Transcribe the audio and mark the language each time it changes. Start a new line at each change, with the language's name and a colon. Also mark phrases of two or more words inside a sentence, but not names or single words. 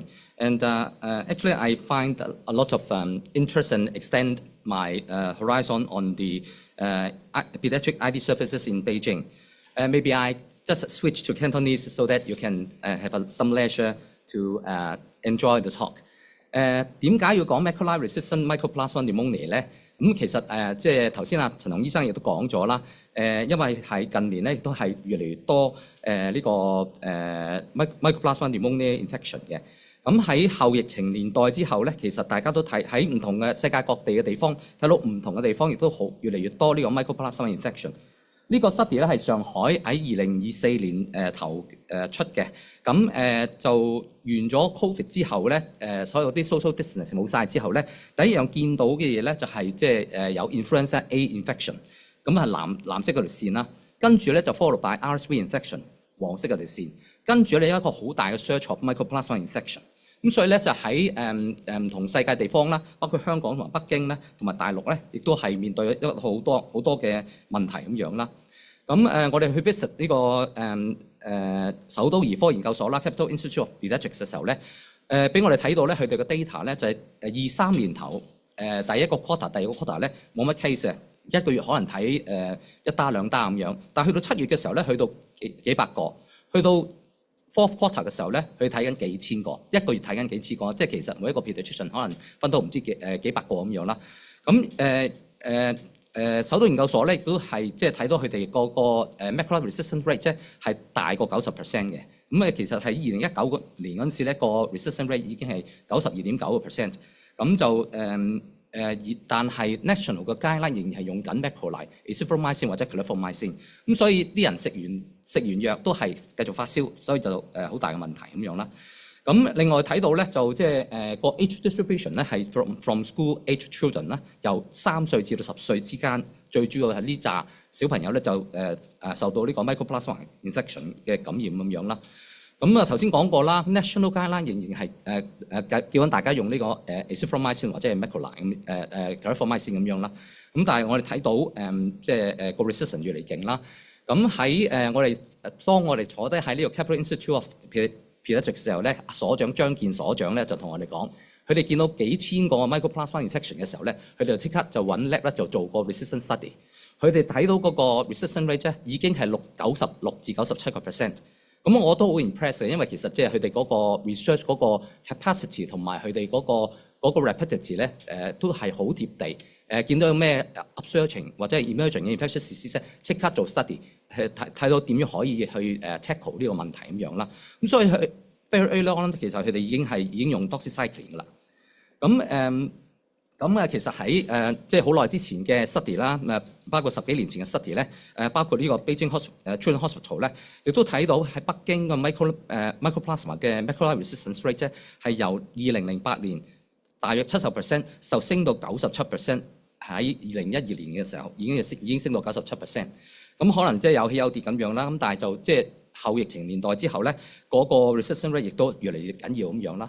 English: And actually, I find a lot of interest and extend my horizon on the pediatric ID services in Beijing. Maybe I just switch to Cantonese so that you can have some leisure to enjoy the talk。
Cantonese: 點解要講
English: macrolide resistant mycoplasma pneumonia
Cantonese: 咧？咁其實即係頭先陳鴻醫生亦都講咗啦。因為係近年咧，亦都係越嚟越多呢個
English: mycoplasma pneumonia infection
Cantonese: 嘅。咁喺後疫情年代之後咧，其實大家都睇喺唔同嘅世界各地嘅地方睇到唔同嘅地方，亦都越嚟越多呢個
English: mycoplasma infection。
Cantonese: 呢個 study 咧係上海喺2024年頭出嘅。咁就完咗 Covid 之後咧，所有啲
English: social distance
Cantonese: 冇晒之後咧，第一樣見到嘅嘢咧就係即係有
English: influenza A infection。
Cantonese: 咁係藍色嗰條線啦，跟住咧就
English: follow by RSV infection
Cantonese: 黃色嗰條線，跟住咧有一個好大嘅
English: surge of mycoplasma infection。
Cantonese: 咁所以咧就喺唔同世界地方啦，包括香港同埋北京咧，同埋大陸咧，亦都係面對一好多嘅問題咁樣啦。咁我哋去 visit 呢個首都兒科研究所啦 ，Capital Institute of Pediatrics 嘅時候咧，俾我哋睇到咧佢哋嘅 data 咧就係23年頭第一個 quarter、第二個 quarter 咧冇乜 case 嘅。一個月可能睇一單兩單咁樣，但係去到7月嘅時候咧，去到幾百個；去到
English: fourth quarter
Cantonese: 嘅時候咧，佢睇緊幾千個，一個月睇緊幾千個，即係其實每一個 pediatrician 可能分到唔知幾百個咁樣啦。咁首都研究所咧亦都係即係睇到佢哋個
English: macrolide resistant rate
Cantonese: 即係大過90% 嘅。咁其實喺2019年嗰陣時咧，個
English: resistant rate
Cantonese: 已經係92.9%。咁就但係 national 嘅 guideline 仍然係用緊
English: macrolide、azithromycin
Cantonese: 或者 clarithromycin。咁所以啲人食完藥都係繼續發燒，所以就好大嘅問題咁樣啦。咁另外睇到咧就即係個
English: age distribution
Cantonese: 咧係
English: from school age children
Cantonese: 啦，由3歲至到10歲之間，最主要係呢紮小朋友咧就受到呢個 mycoplasma infection 嘅感染咁樣啦。咁頭先講過啦 ，
English: national guideline
Cantonese: 仍然係叫緊大家用呢個azithromycin 或者係
English: macrolide clarithromycin
Cantonese: 咁樣啦。咁但係我哋睇到即係個 resistance 越嚟勁啦。咁喺當我哋坐低喺呢個 Capital Institute of Pediatrics 嘅時候咧，所長張健所長咧就同我哋講，佢哋見到幾千個
English: mycoplasma infection
Cantonese: 嘅時候咧，佢哋就即刻就揾 lab 咧就做個
English: resistance study。
Cantonese: 佢哋睇到嗰個
English: resistance rate
Cantonese: 咧已經係96至97%。咁我都好 impressed 嘅，因為其實即係佢哋嗰個 research 嗰個 capacity 同埋佢哋嗰個 rapidity 咧都係好貼地。見到有咩 upsurging 或者係 emerging 嘅
English: infectious disease
Cantonese: 即刻做 study， 睇到點樣可以去tackle 呢個問題咁樣啦。咁所以佢
English: very early on
Cantonese: 其實佢哋已經用 doxycycline 㗎啦。咁其實喺即係好耐之前嘅 study 啦，包括10幾年前嘅 study 咧，包括呢個 Beijing Children's Hospital 咧，亦都睇到喺北京嘅 mycoplasma 嘅
English: macrolide resistance rate
Cantonese: 咧係由2008年大約70%就升到97%，喺2012年嘅時候已經升到97%。咁可能即係有起有跌咁樣啦。咁但係就即係後疫情年代之後咧，嗰個
English: resistance rate
Cantonese: 亦都越嚟越緊要咁樣啦。